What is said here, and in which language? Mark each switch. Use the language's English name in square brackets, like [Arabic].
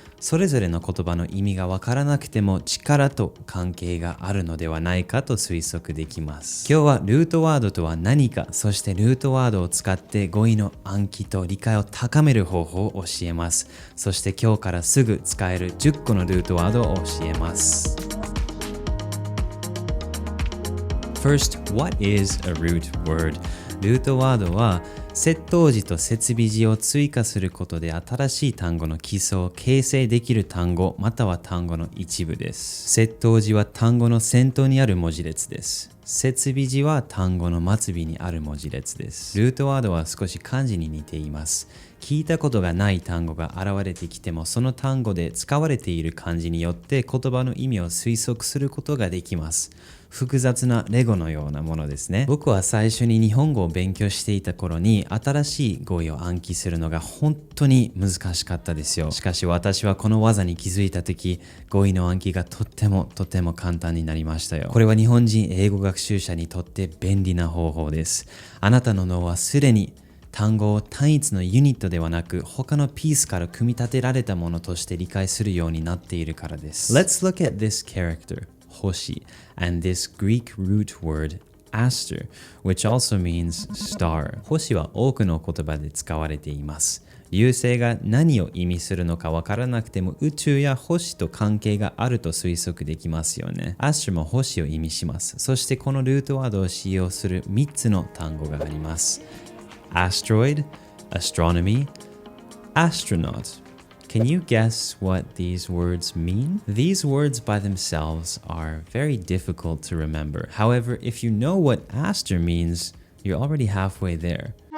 [Japanese] それぞれの言葉の意味がわからなくても力と関係があるのではないかと推測できます。今日はルートワードとは何か、そしてルートワードを使って語彙の暗記と理解を高める方法を教えます。そして今日からすぐ使える10個のルートワードを教えます。 [English] First, what is a root word? [Japanese] ルートワードは接頭辞と接尾辞を追加することで新しい単語の基礎を形成できる単語または単語の一部です。接頭辞は単語の先頭にある文字列です。接尾辞は単語の末尾にある文字列です。ルートワードは少し漢字に似ています。聞いたことがない単語が現れてきてもその単語で使われている漢字によって言葉の意味を推測することができます。複雑なレゴのようなものですね。僕は最初に日本語を勉強していた頃に新しい語彙を暗記するのが本当に難しかったですよ。しかし私はこの技に気づいた時、語彙の暗記がとっても簡単になりましたよ。これは日本人英語学習者にとって便利な方法です。あなたの脳はすでに単語を単一のユニットではなく他のピースから組み立てられたものとして理解するようになっているからです。 [English] Let's look at this character, Hoshi, and this Greek root word, aster, which also means star. [Japanese] 星は多くの言葉で使われています。流星が何を意味するのかわからなくても宇宙や星と関係があると推測できますよね。アストも星を意味します。そしてこのルートワードを使用する3つの単語があります。 [English] Asteroid, astronomy, astronaut. Can you guess what these words mean? These words by themselves are very difficult to remember. However, if you know what aster means, you're already halfway there.